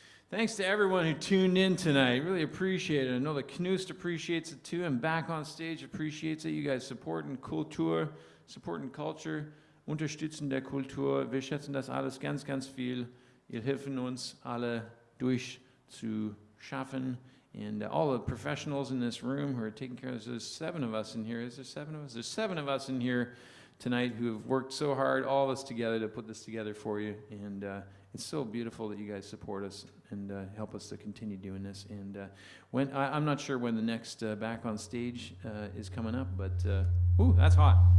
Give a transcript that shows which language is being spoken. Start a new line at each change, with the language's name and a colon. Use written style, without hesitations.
English: Thanks to everyone who tuned in tonight. Really appreciate it. I know the Knust appreciates it too, and Back on Stage appreciates it. You guys supporting Kultur, supporting culture,
German: unterstützen der Kultur. Wir schätzen das alles ganz, ganz viel. Ihr helfen uns alle durchzuschaffen.
English: And all the professionals in this room who are taking care of this. There's 7 of us in here. Is there 7 of us? There's 7 of us in here tonight who have worked so hard, all of us together, to put this together for you. And it's so beautiful that you guys support us and help us to continue doing this. And when I'm not sure when the next Back on Stage is coming up, but ooh, that's hot.